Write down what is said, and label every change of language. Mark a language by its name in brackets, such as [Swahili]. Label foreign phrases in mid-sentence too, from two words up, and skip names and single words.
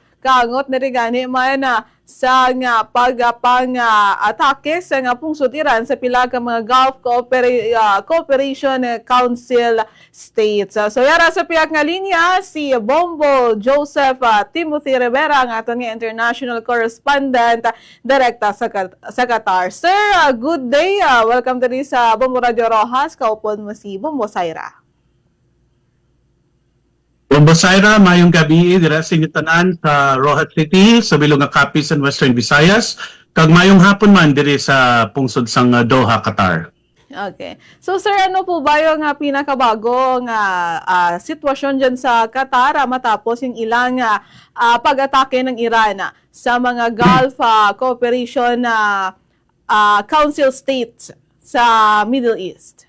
[Hiligaynon] Kaangot na rin gani man sa nga atake sa nga pungsod Iran sa pila ka mga Gulf Cooperation Council states. So yara sa pihak nga linya si Bombo Joseph Timothy Rivera ang aton nga international correspondent direkta sa Qatar. Sir, [English] good day. Welcome to this [Hiligaynon] sa Bombo Radio Rojas. Kaupod mo si Bombo Saira. Bombo Saira, mayong gabi dira sa inyong tanan sa Rojas City, sa bilog nga Capiz and Western Visayas, kag mayong hapon man diri sa pungsod sang Doha, Qatar. [Filipino] Okay. So sir, ano po ba yung pinakabagong sitwasyon dyan sa Qatar matapos yung ilang pag-atake ng Iran sa mga Gulf Cooperation Council states sa Middle East?